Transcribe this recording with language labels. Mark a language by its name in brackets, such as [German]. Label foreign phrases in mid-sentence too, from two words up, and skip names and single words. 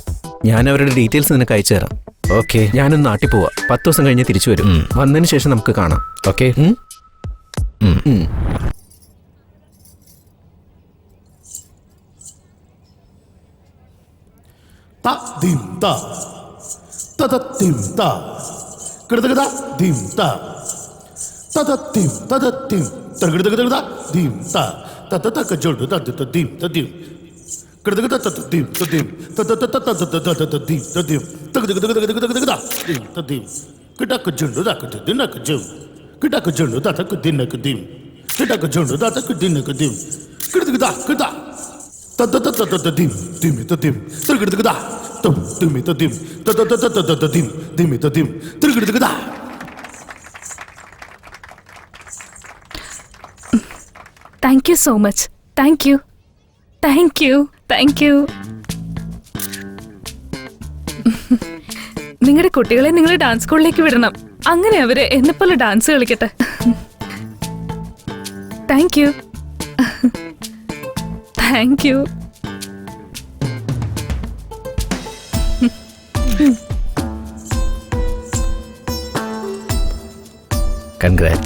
[Malayalam] ഞാൻ അവരുടെ ഡീറ്റെയിൽസ് നിനക്ക് അയച്ചു തരാം. ഓക്കെ, ഞാനൊന്ന് നാട്ടിൽ പോവാ. 10 ദിവസം കഴിഞ്ഞ് തിരിച്ചു വരും. വന്നതിന് ശേഷം നമുക്ക് കാണാം. ഓക്കെ. dim ta ta ta dim ta kada kada dim ta ta ta dim ta ta dim ta kada kada dim ta ta ta ta ka jod ta ta dim ta dim kada kada ta dim ta dim ta ta ta ta ta ta ta dim ta dim ta kada kada kada kada dim ta dim kada ka jod ta ka din ka jod kada ka jod ta ka din ka dim kada ka jod ta ka din ka dim kada kada kada ta ta ta ta ta dim dim ta dim ta kada kada dim ta ta ta ta ta ta dim dim ta dim ta kada kada. [English] Thank you so much. Thank you. Thank you. Thank you. [Malayalam] നിങ്ങളുടെ കുട്ടികളെ നിങ്ങൾ ഡാൻസ് സ്കൂളിലേക്ക് വിടണം. അങ്ങനെ അവര് എന്നെപ്പോലെ ഡാൻസ് കളിക്കട്ടെ. [English] Thank you. Thank you. [Malayalam] കൺഗ്രാറ്റ്സ്.